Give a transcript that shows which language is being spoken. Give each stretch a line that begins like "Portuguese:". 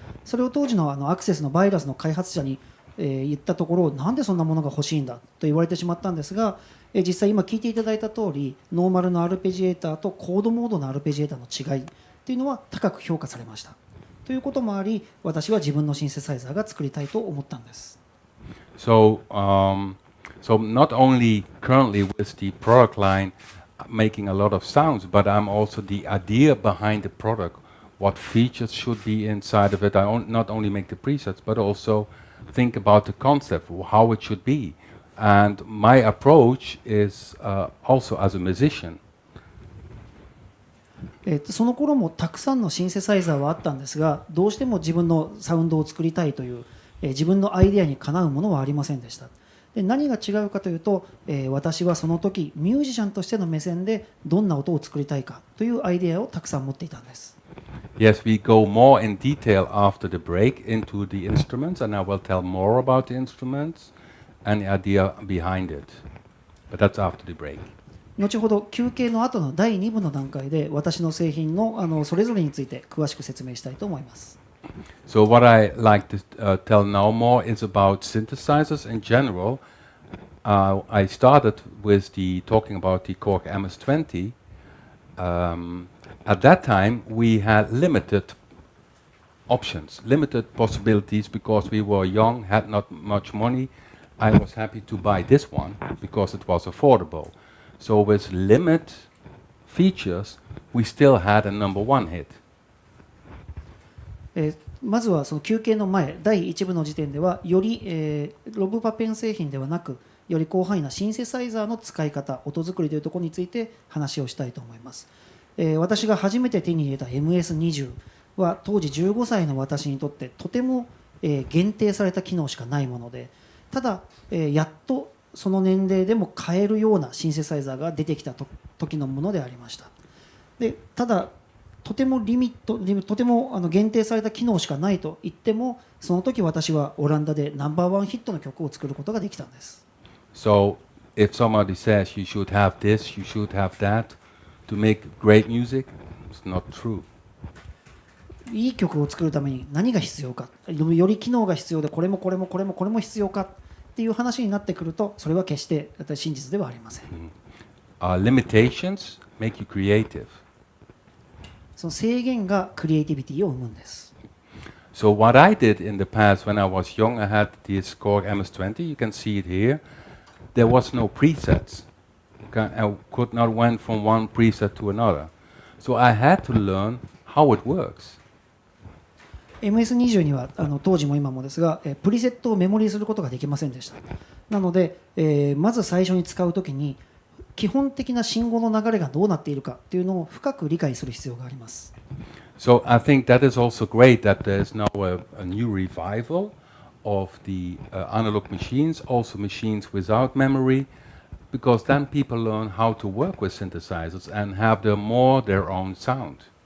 Japanese: それを当時のアクセスのバイラスの開発者に言ったところ、なんでそんなものが欲しいんだと言われてしまったんですが、実際今聞いていただいた通りノーマルのアルペジエーターとコードモードのアルペジエーターの違いというのは高く評価されました。ということもあり、私は自分のシンセサイザーが作りたいと思ったんです。
English: So not only currently with the product line making a lot of sounds, but I'm also the idea behind the product, what features should be inside of it. I not only make the presets, but also think about the concept, how it should be. And my approach is also as a musician.
Japanese: その頃もたくさんのシンセサイザーはあったんですが、どうしても自分のサウンドを作りたいという、自分のアイデアにかなうものはありませんでした。で、何が違うかというと、私はその時ミュージシャンとしての目線でどんな音を作りたいかというアイデアをたくさん持っていたんです。
English: Yes, we go more in detail after the break into the instruments, and I will tell more about the instruments and the idea behind it. But that's after the break.
Japanese: 後ほど休憩の後の第2部の段階で私の製品のそれぞれについて詳しく説明したいと思います。
English: So what I like to tell now more is about synthesizers in general. I started with talking about the Korg MS-20. At that time, we had limited options, limited possibilities because we were young, had not much money. I was happy to buy this one because it was affordable. So with limited features, we still had a number one hit.
Japanese: まずはその休憩の前第1部の時点ではより、ロブパペン製品ではなくより広範囲なシンセサイザーの使い方音作りというところについて話をしたいと思います。私が初めて手に入れた MS-20 は当時15歳の私にとってとても、限定された機能しかないもので、ただ、やっとその年齢でも買えるようなシンセサイザーが出てきた時のものでありました。で、ただとてもとても限定された機能しかないと言っても、その時私はオランダでナンバーワンヒットの曲を作ることができたんです。
English: So if somebody says you should have this, you should have that to make great music, it's not true.
Japanese: いい曲を作るために何が必要か、より機能が必要でこれも必要かっていう話になってくると、それは決して真実ではありません。
English: Limitations make you creative.
Japanese: その制限がクリエイティビティを生むんです。
English: So what I did in the past when I was young, I had this Korg MS-20. You can see it here. There was no presets. Okay? I could not went from one preset to another. So I had to learn how it works.
Japanese: MS-20 には当時も今もですが、プリセットをメモリーすることができませんでした。なので、まず最初に使うときに基本的な信号の流れがどうなっているかというのを深く理解する必要があります。
English: So I think that is also great that there is now a new revival of the analog machines, also machines without memory, because then people learn how to work with synthesizers and have their own sound.